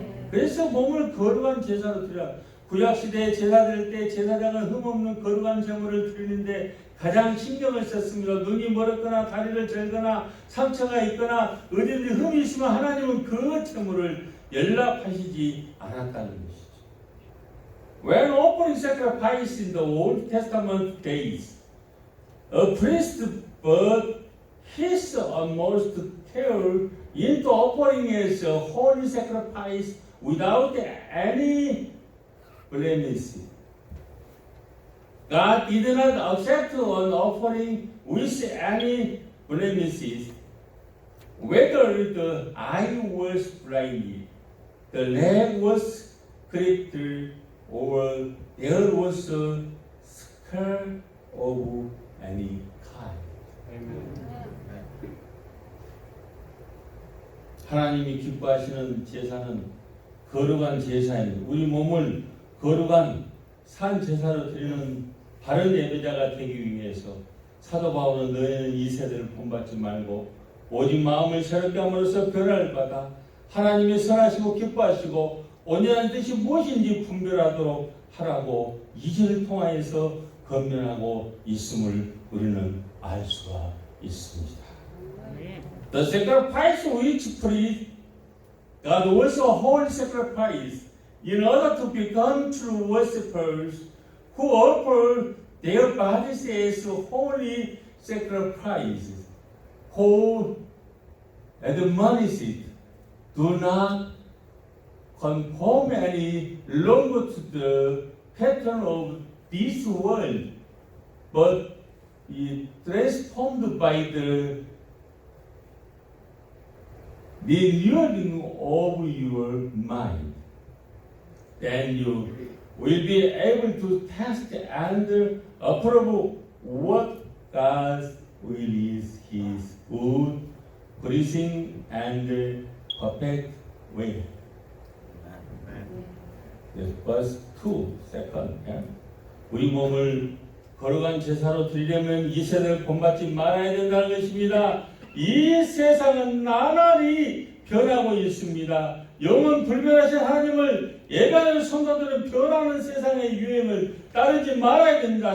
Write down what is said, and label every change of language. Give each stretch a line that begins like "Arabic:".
Korean: 그래서 몸을 거룩한 제사로 드려. 구약시대에 제사 드릴 때 제사장은 흠없는 거룩한 제물을 드리는데 가장 신경을 썼습니다. 눈이 멀었거나 다리를 절거나 상처가 있거나 어디든지 흠이 있으면 하나님은 그 제물을 연락하시지 않았다는 것이죠.
English: When offering sacrifice in the Old Testament days, a priest put his utmost care into offering as a holy sacrifice without any blemish. God did not accept an offering with any blemishes. Whether the eye was blinded, the leg was crippled, or there was a scar of any kind.
Korean: 하나님이 기뻐하시는 제사는 거룩한 제사입니다. 우리 몸을 거룩한 산 제사로 드리는 바른 예배자가 되기 위해서 사도 바울은 너희는 이 세대를 본받지 말고 오직 마음을 새롭게 함으로써 변화를 받아 하나님의 선하시고 기뻐하시고 온전한 뜻이 무엇인지 분별하도록 하라고 2절을 통하여서 건면하고 있음을 우리는 알 수가 있습니다.
English: The sacrifice which pleased God was a holy sacrifice in order to become true worshippers who offer their bodies as holy sacrifices. Paul admonished, do not conform any longer to the pattern of this world, but be transformed by the renewing of your mind. Then you will be able to test and approve what God's will is, His good, pleasing and perfect way. verse 2, second.
Korean: 우리 몸을 거룩한 제사로 드리려면 이 세상을 본받지 말아야 된다는 것입니다. 이 세상은 나날이 변하고 있습니다. 영원 불변하신 하나님을 예배하는 성도들은 변하는 세상의 유행을 따르지 말아야 됩니다.